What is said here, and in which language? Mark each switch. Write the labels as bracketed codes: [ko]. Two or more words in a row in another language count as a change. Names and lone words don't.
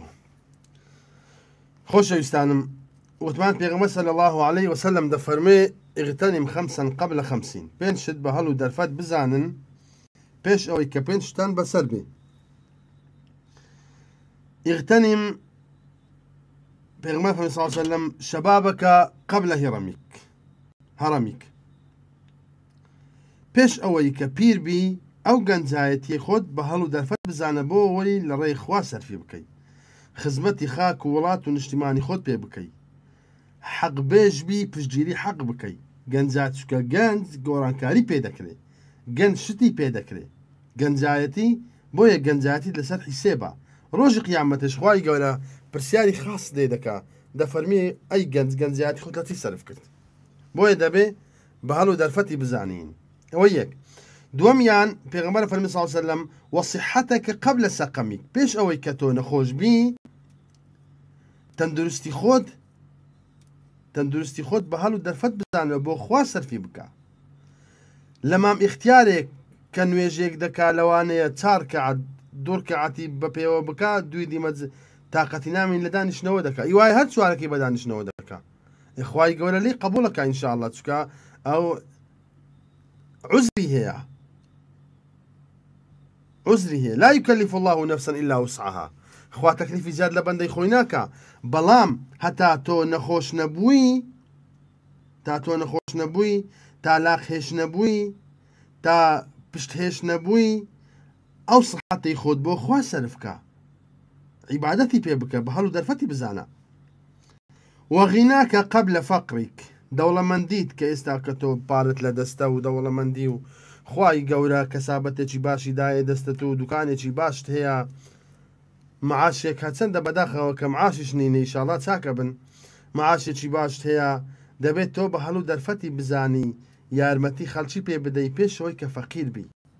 [ckb] خۆشەویستانم وتمان پێغەمبەر [ar] صلی الله عليه وسلم [ckb] دەفەرمێ [ar] اغتنم خمسا قبل [ckb] 50 پێنج شت بە هەڵ و دەرفەت بزانن پێش ئەوەی کە پێنج شتان بەسەر بێ. اغتنم پێغەمبەر فەرمێ [ar] صلی الله عليه وسلم شبابك قبل [ckb] هەڕەمیک پێش ئەوەی کە پیر بی ئەو گەنجایەتی خۆت بە هەڵ و دەرفەت بزانە بۆ وەری لە ڕێی خوا سەرفی بکەیت خزمەتی خاک و وڵات و نیشتیمانی خۆت پێ بکەیت حەق بێژبی پشتگیری حەق بکەیت گەنجات چکە گەنج گۆڕانکاری پێ دەکرێت گەنج شتی پێ دەکرێت گەنجایەتی بۆیە گەنجایەتی لەسەر حیسێبە ڕۆژی قیامەتش خوای گەورە پرسیاری خاص لێ دەکا دەفەرمێ ئەی گەنجایەتی خۆت لە چی سەرف کرد بۆیە دەبێ بە هەڵ و دەرفەتی بزانین. ئەوە یەک. دووەمیان پێغەمبەر فەرمی [ar] صلی الله علیه وسلم وصحتك قبل سقمك [ckb] پێش ئەوەی کە تۆ نەخۆش بی تەندروستی خۆت بە هەڵ و دەرفەت بزانە بۆ خوا سەرفی بکە. لە مام ئیختیارێک کە نوێژێک دەکا لەوانەیە 4 کەعەت 2 کەعەتی بە پێوە بکە دوی دیمە تاقەتی نامین لە دانیشتنەوە دەکا ئیوای هەر چوارەکەی بە دانیشتنەوە دەکا خوای گەورە لێی قبوڵەکە ئینشاءالله چکە ئەو عزری هەیە [ar] لا يكلف الله نفسا إلا وسعها [ckb] خوا تەکلیفی زیاد لە بەندەی خۆی ناکە بەڵام هەتا تۆ نەخۆش نەبووی تا لاق هێش نەبووی تا پشت هێش نەبووی ئەو سەحەتەی خۆت بۆ خوا سەرفکە عیبادەتی پێ بکە بە هەڵ و دەرفەتی بزانە. [ar] وغناك قبل فقرك [ckb] دەوڵەمەندیت کە ئێستا کە تۆ پارت لە دەستە و دەوڵەمەندی و خوای گەورە کەسابەتێکی باشی دایە دەستت و دوکانێکی باشت هەیە معاشێک چەندە بەداخەوە کە معاشیش نینە ئیشاڵڵا چاکە بن معاشێکی باشت هەیە دەبێت تۆ بە هەڵوو دەرفەتی بزانی یارمەتی خەڵکی پێ بدەی پێشەوەی کە فەقیر بی